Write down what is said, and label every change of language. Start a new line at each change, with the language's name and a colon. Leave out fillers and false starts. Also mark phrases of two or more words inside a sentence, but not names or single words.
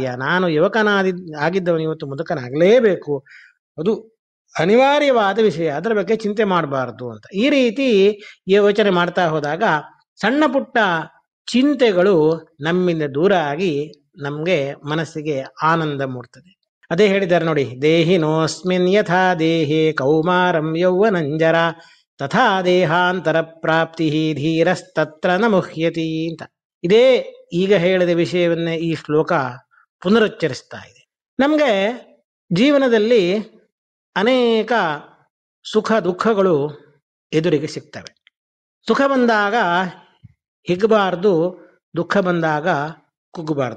Kannada: ನಾನು ಆಗಿದ್ದವನು ಇವತ್ತು ಮುದುಕನಾಗಲೇಬೇಕು, ಅದು ಅನಿವಾರ್ಯವಾದ ವಿಷಯ, ಅದರ ಬಗ್ಗೆ ಚಿಂತೆ ಮಾಡಬಾರ್ದು ಅಂತ ಈ ರೀತಿ ಯೋಚನೆ ಮಾಡ್ತಾ ಹೋದಾಗ ಸಣ್ಣ ಪುಟ್ಟ ಚಿಂತೆಗಳು ನಮ್ಮಿಂದ ದೂರ ಆಗಿ ನಮ್ಗೆ ಮನಸ್ಸಿಗೆ ಆನಂದ ಮೂಡ್ತದೆ. ಅದೇ ಹೇಳಿದ್ದಾರೆ ನೋಡಿ,
Sanskrit: ದೇಹಿನೋಸ್ಮಿನ್ ಯಥಾ ದೇಹೇ ಕೌಮಾರಂ ಯೌವನಂಜರ ತಥಾ ದೇಹಾಂತರ ಪ್ರಾಪ್ತಿ ಧೀರಸ್ತತ್ರ ನ ಮುಹ್ಯತಿ ಅಂತ.
Kannada: ಇದೇ ಈಗ ಹೇಳಿದ ವಿಷಯವನ್ನೇ ಈ ಶ್ಲೋಕ ಪುನರುಚ್ಚರಿಸ್ತಾ ಇದೆ. ನಮ್ಗೆ ಜೀವನದಲ್ಲಿ ಅನೇಕ ಸುಖ ದುಃಖಗಳು ಎದುರಿಗೆ ಸಿಗ್ತವೆ. ಸುಖ ಬಂದಾಗ ಹಿಗ್ಗಬಾರ್ದು, ದುಃಖ ಬಂದಾಗ ಕುಗ್ಗಬಾರ್ದು.